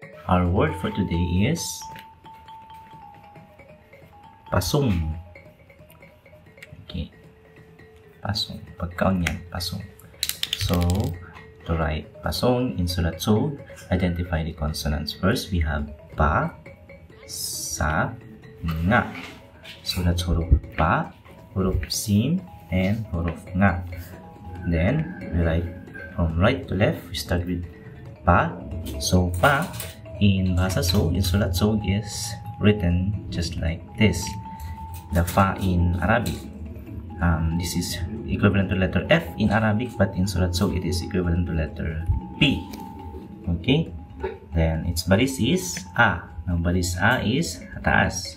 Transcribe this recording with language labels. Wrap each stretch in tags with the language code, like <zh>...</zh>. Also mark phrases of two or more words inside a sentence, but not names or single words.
<en>Our word for today is pasong.</en> <tsg>Okay. Pasong. Pagkaon yan. Pasong.</tsg> <en>So, to write pasong in Sulat Sog, identify the consonants. First, we have pa, sa, nga. So, that's huruf pa, huruf sin, and huruf nga. Then, we write from right to left. We start with pa. So, pa in Bahasa Sog, in Sulat Sog, is written just like this. The fa in Arabic. This is equivalent to letter F in Arabic, but in Sulat Sog, it is equivalent to letter P. Okay? Then, its baris is A. Now, baris A is taas.</en>